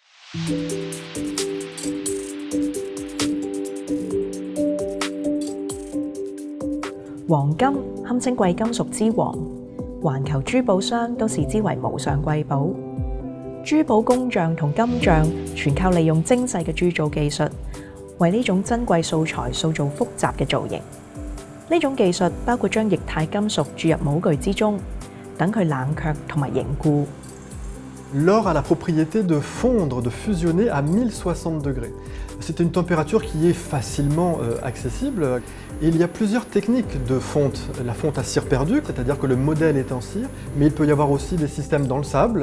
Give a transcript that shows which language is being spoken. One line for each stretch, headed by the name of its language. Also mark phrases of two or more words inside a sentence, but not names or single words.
Cantonese: 黃金堪稱貴金屬之王，環球珠寶商都視之為無上貴寶。珠寶工匠同金匠全靠利用精細嘅鑄造技術，為呢種珍貴素材塑造複雜嘅造型。呢種技術包括將液態金屬注入模具之中，等佢冷卻同埋凝固。
French: L'or a la propriété de fondre, de fusionner à 1060 degrés. C'est une température qui est facilement accessible. Et il y a plusieurs techniques de fonte. La fonte à cire perdue, c'est-à-dire que le modèle est en cire, mais il peut y avoir aussi des systèmes dans le sable.